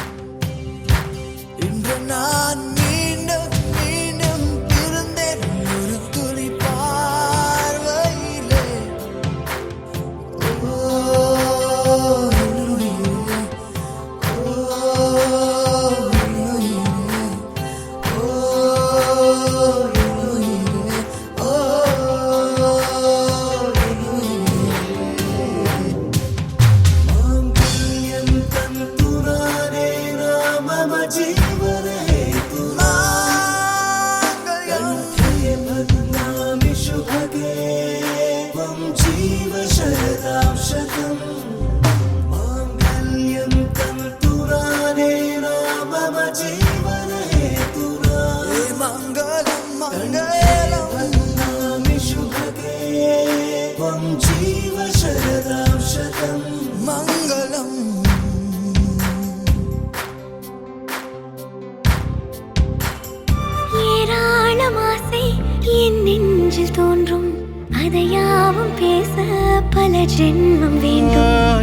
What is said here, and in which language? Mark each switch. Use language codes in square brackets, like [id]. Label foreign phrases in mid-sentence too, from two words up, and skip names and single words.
[ta] இன்று நான் மீண்டும் மீண்டும் பிறந்தேன் ஒரு துளி பார்வையிலே ஓ என்னுயிரே, ஓ என்னுயிரே, ஓ என்னுயிரே, ஓ [sa] मांगल्यं तन्तुनाने नाम मम जीवने कंठे बध्नामि शुभगे त्वं जीव शरदां शतम् मांगल्यं तन्तुनाने नाम मम जीवने मङ्गलं मङ्गलं बध्नामि शुभगे त्वं जीव शरदां शतम् மங்களம் [ta] ஏராளம் ஆசை என் நெஞ்சில் தோன்றும் அதையாவும் பேச பல ஜென்மம் வேண்டும்